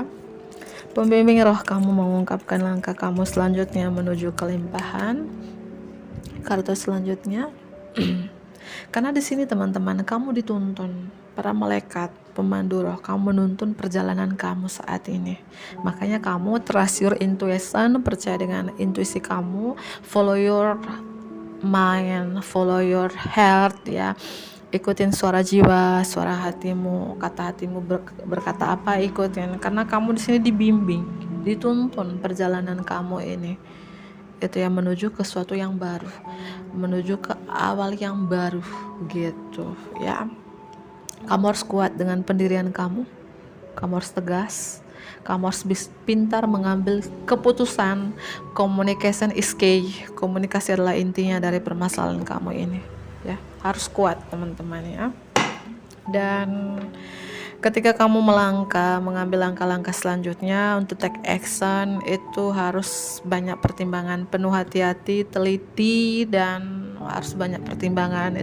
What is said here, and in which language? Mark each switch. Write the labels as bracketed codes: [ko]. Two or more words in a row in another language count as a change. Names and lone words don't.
[id] Pembimbing roh kamu mengungkapkan langkah kamu selanjutnya menuju kelimpahan. Kartu selanjutnya karena di sini teman-teman, kamu dituntun, para malaikat pemandu roh kamu menuntun perjalanan kamu saat ini. Makanya kamu [en] trust your intuition, [id] percaya dengan intuisi kamu, [en] follow your mind, follow your heart ya. [id] Ikutin suara jiwa, suara hatimu, kata hatimu berkata apa, ikutin, karena kamu di sini dibimbing, dituntun perjalanan kamu ini. Itu yang menuju ke sesuatu yang baru, menuju ke awal yang baru gitu ya. Kamu harus kuat dengan pendirian kamu harus tegas, kamu harus pintar mengambil keputusan. [en] Communication is key, [id] komunikasi adalah intinya dari permasalahan kamu ini ya. harus kuat teman-teman ya. Dan ketika kamu mengambil langkah-langkah selanjutnya untuk [en] take action, [id] itu harus banyak pertimbangan, penuh hati-hati, teliti, dan harus banyak pertimbangan.